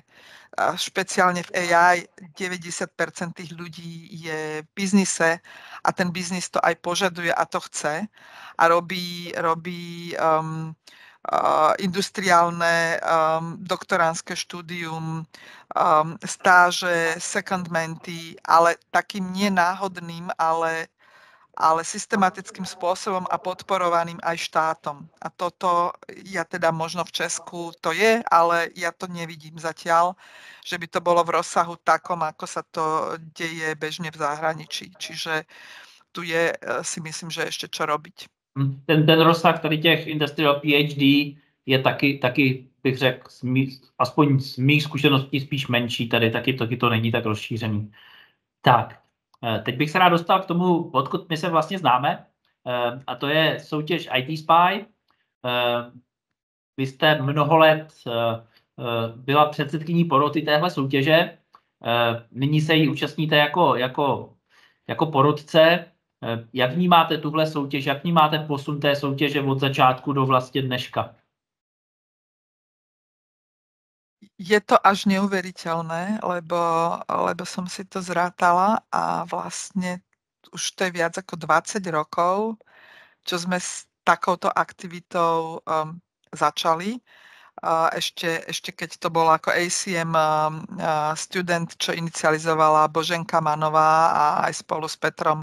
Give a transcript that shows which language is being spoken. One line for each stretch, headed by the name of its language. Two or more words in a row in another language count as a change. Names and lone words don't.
Slovak: A špeciálne v AI 90% tých ľudí je v biznise a ten biznis to aj požaduje a to chce a robí industriálne doktoránske štúdium, stáže, secondmenty, ale takým nenáhodným, ale systematickým spôsobom a podporovaným aj štátom. A toto ja teda možno v Česku to je, ale ja to nevidím zatiaľ, že by to bolo v rozsahu takom, ako sa to deje bežne v zahraničí. Čiže tu je, si myslím, že ešte čo robiť.
Czech: Ten rozsah tady těch
English: industrial PhD
Czech: je taky bych řekl, aspoň z mých zkušeností spíš menší tady, taky to není tak rozšířený. Tak, teď bych se rád dostal k tomu, odkud my se vlastně známe, a to je soutěž IT Spy. Vy jste mnoho let byla předsedkyní poroty téhle soutěže, nyní se jí účastníte jako porotce. Jak vnímáte tuhle soutěž, jak vnímáte posun té soutěže od začátku do vlastně dneška?
Slovak: Je to až neuveriteľné, lebo som si to zrátala a vlastne už to je viac ako 20 rokov, čo sme takouto aktivitou začali. Ešte keď to bolo ako ACM student, čo inicializovala Boženka Manová a aj spolu s Petrom